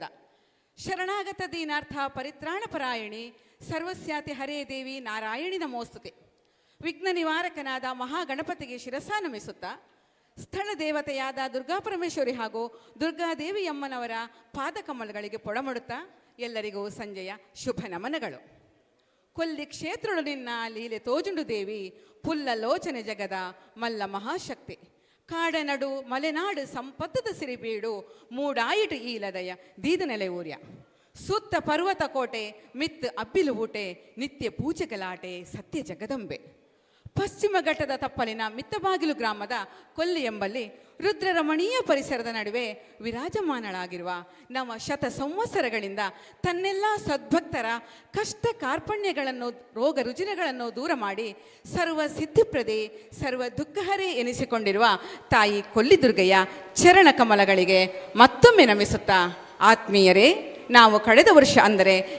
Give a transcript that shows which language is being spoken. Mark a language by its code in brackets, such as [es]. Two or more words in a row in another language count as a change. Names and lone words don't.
[sa] ಶರಣಾಗತ ದೀನಾರ್ಥ ಪರಿತ್ರಾಣ ಪರಾಯಣಿ ಸರ್ವಸ್ಯಾತಿ ಹರೇ ದೇವಿ ನಾರಾಯಣಿ ನಮೋಸ್ತುತೆ. [kn] ವಿಘ್ನ ನಿವಾರಕನಾದ ಮಹಾಗಣಪತಿಗೆ ಶಿರಸ ನಮಿಸುತ್ತಾ ಸ್ಥಳ ದೇವತೆಯಾದ ದುರ್ಗಾಪರಮೇಶ್ವರಿ ಹಾಗೂ ದುರ್ಗಾದೇವಿಯಮ್ಮನವರ ಪಾದಕಮಲಗಳಿಗೆ ಪೊಡಮಡುತ್ತಾ ಎಲ್ಲರಿಗೂ ಸಂಜೆಯ ಶುಭ ನಮನಗಳು. [tcy] ಕೊಲ್ಲಿ ಕ್ಷೇತ್ರಳು ನಿನ್ನ ಲೀಲೆ ತೋಜುಂಡು ದೇವಿ ಪುಲ್ಲ ಲೋಚನೆ ಜಗದ ಮಲ್ಲ ಮಹಾಶಕ್ತಿ. ಕಾಡನಡು ಮಲೆನಾಡು ಸಂಪತ್ತದ ಸಿರಿಬೀಡು ಮೂಡಾಯಿಟು ಈಲದಯ ದೀದ ನೆಲೆ ಊರ್ಯ. ಸುತ್ತ ಪರ್ವತ ಕೋಟೆ ಮಿತ್ ಅಬ್ಬಿಲು ಊಟೆ ನಿತ್ಯ ಪೂಜೆಗಲಾಟೆ ಸತ್ಯ ಜಗದಂಬೆ. [kn] ಪಶ್ಚಿಮ ಘಟ್ಟದ ತಪ್ಪಲಿನ ಮಿತ್ತಬಾಗಿಲು ಗ್ರಾಮದ ಕೊಲ್ಲಿ ಎಂಬಲ್ಲಿ ರುದ್ರರಮಣೀಯ ಪರಿಸರದ ನಡುವೆ ವಿರಾಜಮಾನಳಾಗಿರುವ ನಮ್ಮ ಶತ ಸಂವತ್ಸರಗಳಿಂದ ತನ್ನೆಲ್ಲ ಸದ್ಭಕ್ತರ ಕಷ್ಟ ಕಾರ್ಪಣ್ಯಗಳನ್ನು ರೋಗ ರುಜಿನಗಳನ್ನು ದೂರ ಮಾಡಿ ಸರ್ವ ಸಿದ್ಧಿಪ್ರದೆ ಸರ್ವ ದುಃಖಹರೇ ಎನಿಸಿಕೊಂಡಿರುವ ತಾಯಿ ಕೊಲ್ಲಿದುರ್ಗಯ್ಯ ಚರಣ ಕಮಲಗಳಿಗೆ ಮತ್ತೊಮ್ಮೆ ನಮಿಸುತ್ತಾ, ಆತ್ಮೀಯರೇ, ನಾವು ಕಳೆದ ವರ್ಷ ಅಂದರೆ